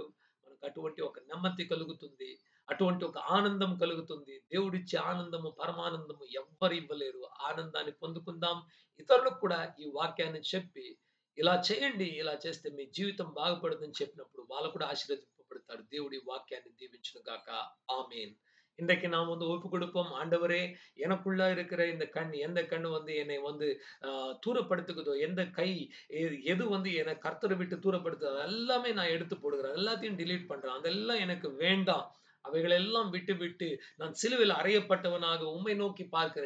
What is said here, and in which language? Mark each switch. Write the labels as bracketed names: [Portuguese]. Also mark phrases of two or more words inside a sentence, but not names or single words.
[Telugu] మనకు అటువంటి ఒక నెమ్మది కలుగుతుంది. అటువంటి ఒక ఆనందం కలుగుతుంది. దేవుడిచ్చే ఆనందము, పరమానందము ఎవ్వరు ఇవ్వలేరు. ఆనందాన్ని పొందుకుందాం. ఇతరులకు కూడా ఈ వాక్యాన్ని చెప్పి, ఇలా చేయండి, ఇలా చేస్తే మీ జీవితం బాగుపడుతుందని చెప్పినప్పుడు వాళ్ళు కూడా ఆశీర్వదింపబడతారు. దేవుడి వాక్యాన్ని దీవించును గాక. [Tamil] ஆமென். இன்றைக்கு நாம் வந்து ஒப்பு கொடுப்போம். ஆண்டவரே, எனக்குள்ள இருக்கிற இந்த கண், எந்த கண்ணு வந்து என்னை வந்து தூரப்படுத்துகிறதோ, எந்த கை எது வந்து என்னை கர்த்தரை விட்டு தூரப்படுத்துதோ எல்லாமே நான் எடுத்து போடுகிறேன். எல்லாத்தையும் டிலீட் பண்றேன். அதெல்லாம் எனக்கு வேண்டாம். அவைகளெல்லாம் விட்டு நான் சிலுவையில் அறையப்பட்டவனாக உம்மை நோக்கி பார்க்கிறேன்.